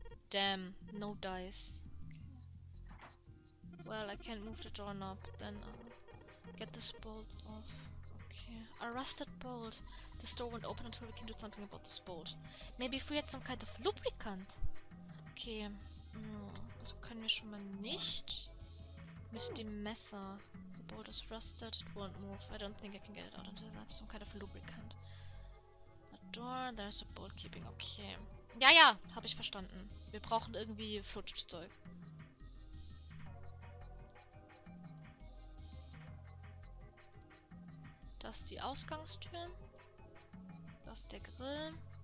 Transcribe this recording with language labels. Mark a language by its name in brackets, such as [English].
[English] Damn, no dice. Okay. Well, I can't move the doorknob. Then I'll get this bolt off. Okay. A rusted bolt. This door won't open until we can do something about this bolt. Maybe if we had some kind of lubricant. Okay. [German] Also können wir schon mal nicht. Mit dem Messer. [English] The bolt is rusted. It won't move. I don't think I can get it out until I have some kind of lubricant. A door. There's a bolt keeping. Okay. [German] Ja, ja. Habe ich verstanden. Wir brauchen irgendwie Flutschzeug. Das ist die Ausgangstür. Das ist der Grill.